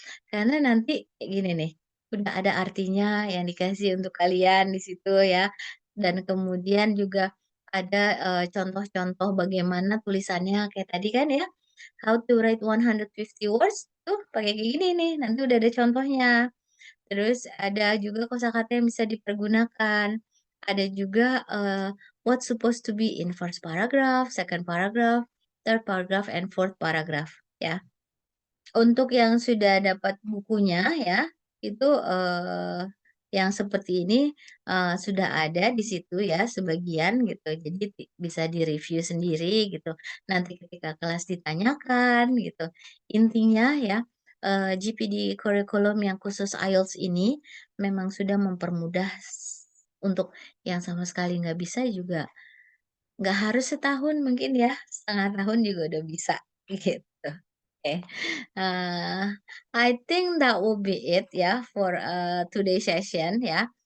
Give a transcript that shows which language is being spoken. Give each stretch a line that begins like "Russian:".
Indonesian: Karena nanti kayak gini nih, udah ada artinya yang dikasih untuk kalian di situ ya. Dan kemudian juga ada contoh-contoh bagaimana tulisannya kayak tadi kan ya.
English: How to write 150 words
Indonesian: tuh pakai kayak gini nih, nanti udah ada contohnya. Terus ada juga kosakata yang bisa dipergunakan. Ada juga
English: what's supposed to be in first paragraph, second paragraph, third paragraph, and fourth paragraph ya.
Indonesian: Untuk yang sudah dapat bukunya ya, itu yang seperti ini sudah ada di situ ya sebagian gitu. Jadi bisa direview sendiri gitu. Nanti ketika kelas ditanyakan gitu. Intinya ya GPD kurikulum yang khusus IELTS ini memang sudah mempermudah untuk yang sama sekali nggak bisa juga nggak harus setahun mungkin ya, setengah tahun juga udah bisa gitu. Oke.
English: I think that will be it ya for today session ya.